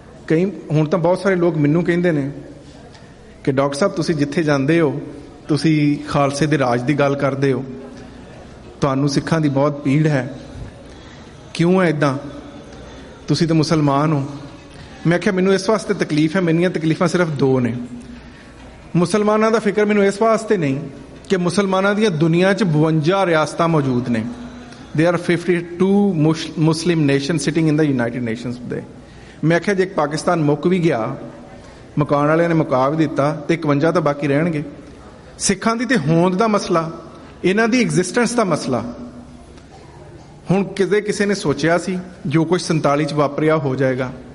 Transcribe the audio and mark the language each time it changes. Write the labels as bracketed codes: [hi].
[pa] ਕਈ ਹੁਣ ਤਾਂ ਬਹੁਤ ਸਾਰੇ ਲੋਕ ਮੈਨੂੰ ਕਹਿੰਦੇ ਨੇ ਕਿ ਡਾਕਟਰ ਸਾਹਿਬ ਤੁਸੀਂ ਜਿੱਥੇ ਜਾਂਦੇ ਹੋ ਤੁਸੀਂ ਖਾਲਸੇ ਦੇ ਰਾਜ ਦੀ ਗੱਲ ਕਰਦੇ ਹੋ, ਤੁਹਾਨੂੰ ਸਿੱਖਾਂ ਦੀ ਬਹੁਤ ਪੀੜ ਹੈ, ਕਿਉਂ ਹੈ ਇੱਦਾਂ, ਤੁਸੀਂ ਤਾਂ ਮੁਸਲਮਾਨ ਹੋ। ਮੈਂ ਕਿਹਾ ਮੈਨੂੰ ਇਸ ਵਾਸਤੇ ਤਕਲੀਫ ਹੈ, ਮੇਰੀਆਂ ਤਕਲੀਫਾਂ ਸਿਰਫ ਦੋ ਨੇ। ਮੁਸਲਮਾਨਾਂ ਦਾ ਫਿਕਰ ਮੈਨੂੰ ਇਸ ਵਾਸਤੇ ਨਹੀਂ ਕਿ ਮੁਸਲਮਾਨਾਂ ਦੀਆਂ ਦੁਨੀਆ 'ਚ 52 ਰਿਆਸਤਾਂ ਮੌਜੂਦ ਨੇ। [en] There are 52 Muslim nations sitting in the United Nations today. [pa] ਮੈਂ ਕਿਹਾ ਜੇ ਪਾਕਿਸਤਾਨ ਮੁੱਕ ਵੀ ਗਿਆ, ਮੁਕਾਉਣ ਵਾਲਿਆਂ ਨੇ ਮੁਕਾ ਵੀ ਦਿੱਤਾ, ਤੇ 51 ਤਾਂ ਬਾਕੀ ਰਹਿਣਗੇ। ਸਿੱਖਾਂ ਦੀ ਤੇ ਹੋਂਦ ਦਾ ਮਸਲਾ, ਇਹਨਾਂ ਦੀ ਐਗਜ਼ਿਸਟੈਂਸ ਦਾ ਮਸਲਾ। ਹੁਣ ਕਦੇ ਕਿਸੇ ਨੇ ਸੋਚਿਆ ਸੀ ਜੋ ਕੁਝ 47 'ਚ ਵਾਪਰਿਆ ਹੋ ਜਾਏਗਾ?